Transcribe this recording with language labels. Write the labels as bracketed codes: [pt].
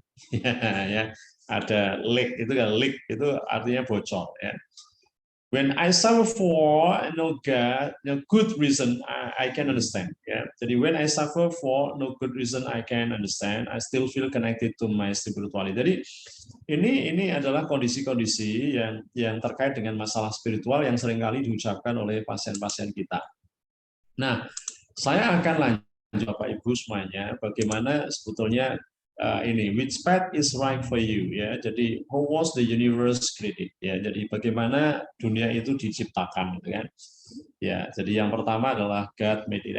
[id] Ya, ada leak itu kan, leak itu artinya bocor, ya. [en] When I suffer for no God, no good reason, I can understand. Ya. Jadi when I suffer for no good reason, I can understand. I still feel connected to my spirituality. [id] Jadi ini adalah kondisi-kondisi yang terkait dengan masalah spiritual yang seringkali diucapkan oleh pasien-pasien kita. Nah, saya akan lanjut Bapak Ibu semuanya, bagaimana sebetulnya ini [en] which path is right for you, [id] ya. [en] Jadi how was the universe created, ya. [id] Jadi bagaimana dunia itu diciptakan, gitu kan. Ya, jadi yang pertama adalah [en] God made it.